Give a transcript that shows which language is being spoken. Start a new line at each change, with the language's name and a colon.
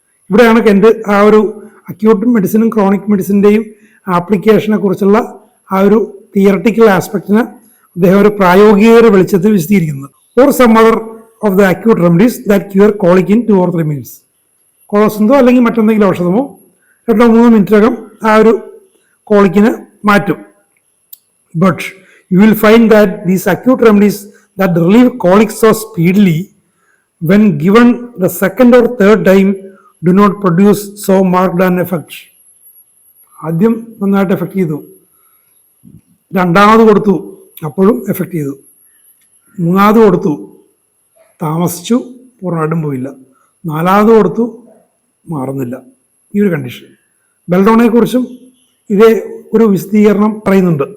Malayalam: ഇവിടെയാണ് എൻ്റെ ആ ഒരു അക്യൂട്ട് മെഡിസിനും ക്രോണിക് മെഡിസിൻ്റെയും ആപ്ലിക്കേഷനെ കുറിച്ചുള്ള ആ ഒരു തിയറട്ടിക്കൽ ആസ്പെക്റ്റിനെ അദ്ദേഹം ഒരു പ്രായോഗിക വെളിച്ചത്തിൽ വിശദീകരിക്കുന്നത്.
English: Or some other of the acute remedies that cure colic in 2 or 3 minutes.
Malayalam: കോളോസിന്തോ അല്ലെങ്കിൽ മറ്റെന്തെങ്കിലും ഔഷധമോ 2 or 3 മിനിറ്റിനകം ആ ഒരു കോളിക്കിനെ മാറ്റും. But
English: You will find that these acute remedies that relieve colic so speedily, when given the second or third time, do not produce so marked an effect.
Malayalam: ആദ്യം നന്നായിട്ട് effect ചെയ്തു, രണ്ടാമത് കൊടുത്തു അപ്പോഴും എഫക്റ്റ് ചെയ്തു, മൂന്നാമത് കൊടുത്തു താമസിച്ചു പൂർണ്ണമായിട്ടും പോയില്ല, നാലാമത് കൊടുത്തു മാറുന്നില്ല. ഈ ഒരു കണ്ടീഷൻ. ബെൽഡോണയെക്കുറിച്ചും ഇതേ ഒരു വിശദീകരണം പറയുന്നുണ്ട്.